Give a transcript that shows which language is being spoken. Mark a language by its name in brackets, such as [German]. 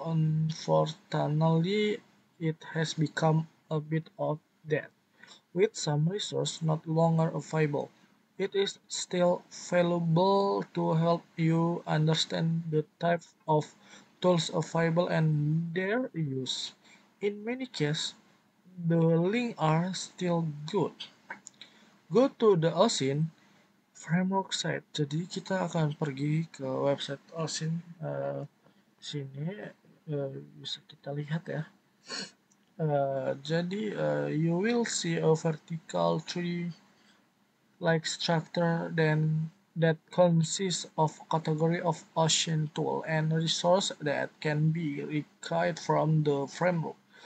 [English] Unfortunately, it has become a bit outdated, with some resources not longer available. It is still valuable to help you understand the type of tools available and their use. In many cases, the links are still good. Go to the OSIN framework site. [Indonesian] Jadi kita akan pergi ke website OSIN sini bisa kita lihat ya. [English] Jadi you will see a vertical tree like structure that consists of category of ocean tool and resource that can be required from the framework.